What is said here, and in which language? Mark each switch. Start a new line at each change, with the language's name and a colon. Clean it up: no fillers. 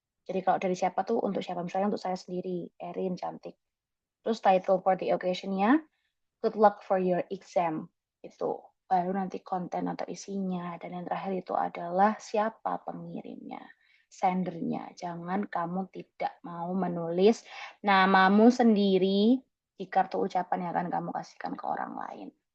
Indonesian: Jadi kalau dari siapa tuh untuk siapa, misalnya untuk saya sendiri, Erin cantik.
English: Terus title for the occasion-nya, good luck for your exam.
Indonesian: Itu baru nanti konten atau isinya. Dan yang terakhir itu adalah siapa pengirimnya, sendernya. Jangan kamu tidak mau menulis namamu sendiri di kartu ucapan yang akan kamu kasihkan ke orang lain.